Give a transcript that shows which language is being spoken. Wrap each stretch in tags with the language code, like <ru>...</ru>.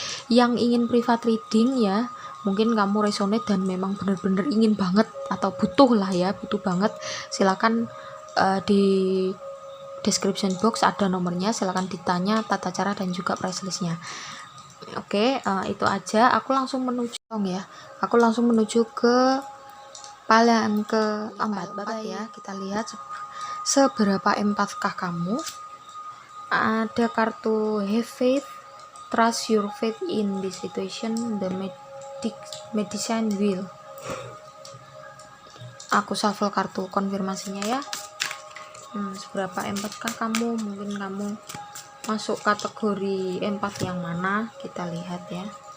<id>Yang ingin private reading ya, mungkin kamu resonate dan memang benar-benar ingin banget atau butuh banget, silahkan di description box ada nomornya, silahkan ditanya tata cara dan juga price listnya. Oke, itu aja. Aku langsung menuju ke paling keempat ya. Kita lihat seberapa empathkah kamu. Ada kartu</id> <en>have faith, trust your faith in this situation, the medicine will.</en> <id>Aku shuffle kartu konfirmasinya ya. Seberapa empathkah kamu? Mungkin kamu masuk kategori empath yang mana? Kita lihat ya.</id>